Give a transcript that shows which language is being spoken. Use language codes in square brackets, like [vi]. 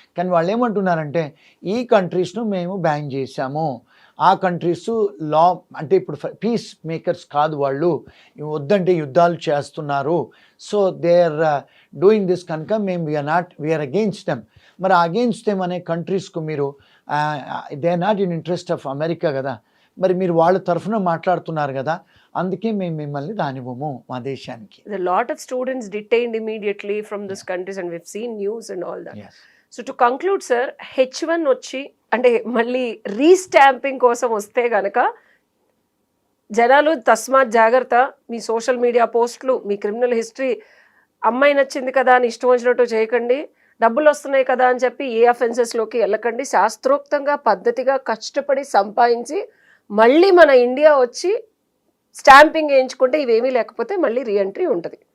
[te] కానీ వాళ్ళు ఏమంటున్నారంటే, ఈ కంట్రీస్ను మేము బ్యాన్ చేశాము, ఆ కంట్రీస్ లా అంటే ఇప్పుడు పీస్ మేకర్స్ కాదు వాళ్ళు, వద్దంటే యుద్ధాలు చేస్తున్నారు, [en] so they are doing this, [te] కనుక మేము వీఆర్ అగెయిన్స్ట్ దెమ్. మరి అగెయిన్స్ట్ దెమ్ అనే కంట్రీస్కు మీరు [en] they are not in interest of America [te] కదా, మరి మీరు వాళ్ళ తరఫున మాట్లాడుతున్నారు కదా, అందుకే మేము మిమ్మల్ని రానివ్వము మా దేశానికి. [en] the lot of students detained immediately from this countries and we've seen news and all that. Yes. [te] So to conclude sir, H1 వచ్చి అంటే మళ్ళీ రీస్టాంపింగ్ కోసం వస్తే గనక జనాలు తస్మాత్ జాగ్రత్త, మీ సోషల్ మీడియా పోస్టులు, మీ క్రిమినల్ హిస్టరీ, అమ్మాయి నచ్చింది కదా అని ఇష్టం వచ్చినట్టు చేయకండి. డబ్బులు వస్తున్నాయి కదా అని చెప్పి ఏ అఫెన్సెస్లోకి వెళ్ళకండి. శాస్త్రోక్తంగా పద్ధతిగా కష్టపడి సంపాదించి మళ్ళీ మన ఇండియా వచ్చి స్టాంపింగ్ వేయించుకుంటే ఇవేమీ లేకపోతే మళ్ళీ రీఎంట్రీ ఉంటుంది.